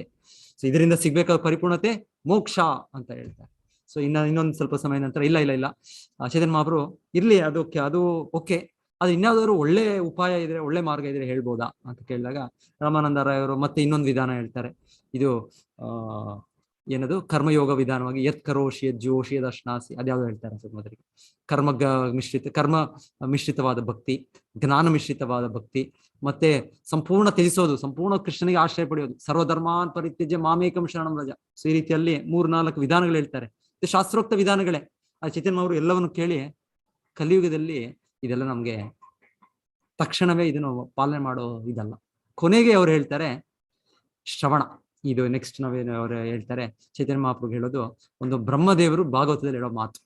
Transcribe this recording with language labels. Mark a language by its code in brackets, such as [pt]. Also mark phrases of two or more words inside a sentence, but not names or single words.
[kn] ಸೊ ಇದರಿಂದ ಸಿಗ್ಬೇಕಾದ ಪರಿಪೂರ್ಣತೆ ಮೋಕ್ಷ ಅಂತ ಹೇಳ್ತಾರೆ. ಸೊ ಇನ್ನೊಂದು ಸ್ವಲ್ಪ ಸಮಯ ನಂತರ ಇಲ್ಲ ಚೈತನ್ಯ ಮಹಾಪ್ರಭು ಇರ್ಲಿ ಅದು ಓಕೆ, ಅದು ಇನ್ಯಾವುದಾದ್ರು ಒಳ್ಳೆ ಉಪಾಯ ಇದ್ರೆ, ಒಳ್ಳೆ ಮಾರ್ಗ ಇದ್ರೆ ಹೇಳ್ಬೋದಾ ಅಂತ ಕೇಳಿದಾಗ ರಾಮಾನಂದ ರಾಯ್ ಅವರು ಮತ್ತೆ ಇನ್ನೊಂದು ವಿಧಾನ ಹೇಳ್ತಾರೆ. ಇದು ಏನದು ಕರ್ಮಯೋಗ ವಿಧಾನವಾಗಿ [sa] ಯತ್ ಕರೋಷಿ ಯತ್ ಜೋಷಿ ಯದ್ ಅಶ್ನಾಸಿ [kn] ಅದ್ಯಾವ್ದು ಹೇಳ್ತಾರೆ ಮೊದಲಿಗೆ. ಕರ್ಮ ಮಿಶ್ರಿತವಾದ ಭಕ್ತಿ, ಜ್ಞಾನ ಮಿಶ್ರಿತವಾದ ಭಕ್ತಿ, ಮತ್ತೆ ಸಂಪೂರ್ಣ ತ್ಯಜಿಸೋದು, ಸಂಪೂರ್ಣ ಕೃಷ್ಣನಿಗೆ ಆಶ್ರಯ ಪಡೆಯೋದು, [sa] ಸರ್ವಧರ್ಮಾನ್ ಪರಿತ್ಯಜ್ಯ ಮಾಮೇಕಂ ಶರಣಂ ವ್ರಜ. [kn] ಸೊ ಈ ರೀತಿಯಲ್ಲಿ 3-4 ವಿಧಾನಗಳು ಹೇಳ್ತಾರೆ. ಇದು ಶಾಸ್ತ್ರೋಕ್ತ ವಿಧಾನಗಳೇ. ಆ ಚೈತನ್ಯ ಅವರು ಎಲ್ಲವನ್ನು ಕೇಳಿ ಕಲಿಯುಗದಲ್ಲಿ ಇದೆಲ್ಲ ನಮ್ಗೆ ತಕ್ಷಣವೇ ಇದನ್ನು ಪಾಲನೆ ಮಾಡೋ ಇದಲ್ಲ. ಕೊನೆಗೆ ಅವ್ರು ಹೇಳ್ತಾರೆ ಶ್ರವಣ. ಇದು ನೆಕ್ಸ್ಟ್ ನಾವೇನು ಅವ್ರು ಹೇಳ್ತಾರೆ, ಚೈತನ್ಯ ಮಹಾಪ್ರಭು ಹೇಳೋದು ಒಂದು ಬ್ರಹ್ಮದೇವರು ಭಾಗವತದಲ್ಲಿ ಹೇಳೋ ಮಾತು.